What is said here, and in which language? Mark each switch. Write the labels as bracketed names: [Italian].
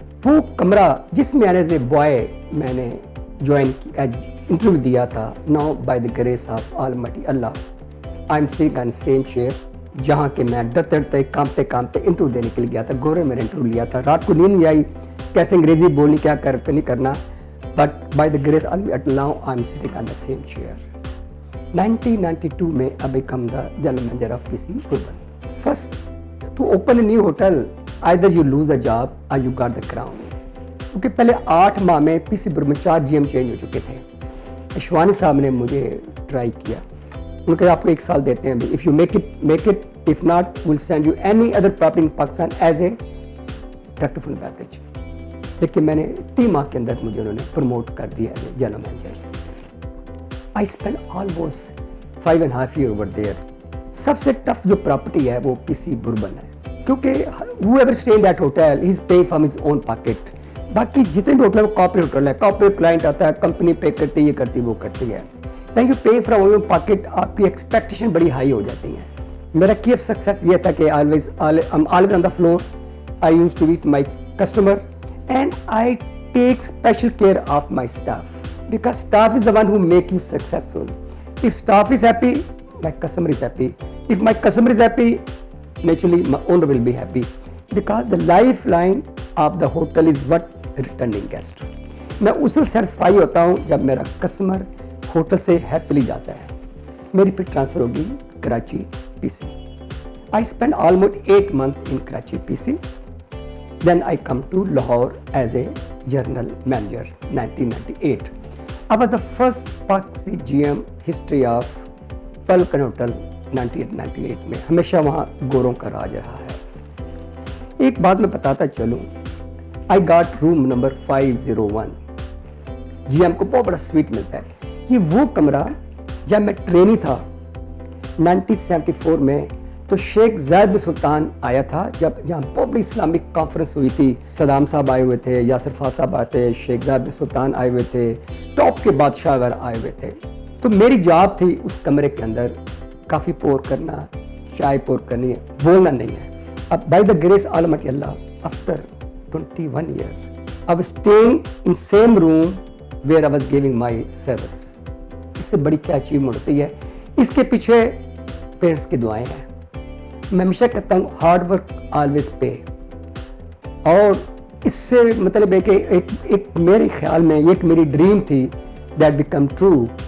[Urdu] وہ کمرہ جس میں [English] as a boy [Urdu] میں نے جوائن انٹرویو دیا تھا, [English] now by the grace of almighty Allah I am sitting on same chair [Urdu] جہاں کہ میں ڈرتے کامتے انٹرویو دینے کے لیے گیا تھا. گورے میں نے انٹرویو لیا تھا, رات کو نیند نہیں آئی, کیسے انگریزی بولنی کیا نہیں کرنا, [English] But by the grace Allah now I am sitting on the same chair. 1992 [Urdu] میں [English] I become the general manager of PC Urban. First, to open a new hotel, either you lose a job or you got the crown. [Urdu] کیونکہ پہلے 8 ماہ میں PC Urban 4 GM change ہو چکے تھے. اشوانی صاحب نے مجھے ٹرائی کیا, انہوں نے کہا آپ کو 1 سال دیتے ہیں, [English] if you make it, if not, we'll send you any other property in Pakistan as a director of food and beverage. [Urdu] لیکن میں نے 3 ماہ کے اندر مجھے انہوں نے پروموٹ کر دیا [English] As a general manager. I spent almost 5.5 years over there. [Urdu] سب سے ٹف جو پراپرٹی ہے وہ PC Urban ہے, کیونکہ [English] whoever stay in that hotel, he is paying from his own pocket. [Urdu] باقی جتنے بھی ہوٹل ہے وہ کارپوریٹ ہوٹل ہے, کارپوریٹ کلائنٹ آتا ہے, کمپنی پے کرتی ہے, یہ کرتی وہ کرتی ہے. [English] thank you pay from over pocket, [Urdu] آپ کی ایکسپیکٹیشن بڑی ہائی ہو جاتی ہیں. میرا [English] key of success [Urdu] یہ تھا کہ [English] Always on the floor, I use to meet my customer and I take special care of my staff. Because staff is the one who make you successful. If staff is happy, my customer is happy. If my customer is happy, naturally my owner will be happy. Because the lifeline of the hotel is what returning guest. [Urdu] میں اس سے satisfy ہوتا ہوں جب میرا customer hotel سے happily جاتا ہے. میری پھر ٹرانسفر ہوگی Karachi PC. [English] I spent almost 8 months in Karachi PC. Then I come to Lahore as a general manager 1998. I was the first Pakistani GM history of Falcon Hotel 1998 [Urdu] میں. ہمیشہ وہاں گوروں کا راج رہا ہے. ایک بات میں بتاتا چلوں, [English] I got room number 501. [Urdu] GM کو بہت بڑا سویٹ ملتا ہے. یہ وہ کمرہ جب میں ٹرینی تھا 1974 میں, تو شیخ زاید بن سلطان آیا تھا جب یہاں بہت بڑی اسلامک کانفرنس ہوئی تھی. صدام صاحب آئے ہوئے تھے, یاسر فاض صاحب آئے تھے, شیخ زاید بن سلطان آئے ہوئے تھے, ٹاپ کے بادشاہ وغیرہ آئے ہوئے تھے. تو میری جاب تھی اس کمرے کے اندر کافی پور کرنا, چائے پور کرنی ہے, بولنا نہیں ہے. اب [English] By the grace almighty Allah after 21 years I was staying in same room where I was giving my service. [Urdu] اس سے بڑی کیا اچیومنٹ ہوتی ہے. اس کے پیچھے پیرنٹس کی دعائیں ہیں. میں ہمیشہ کہتا ہوں [English] Hard work always pay. [Urdu] اور اس سے مطلب ہے کہ ایک میرے خیال میں ایک میری ڈریم تھی [English] That become true.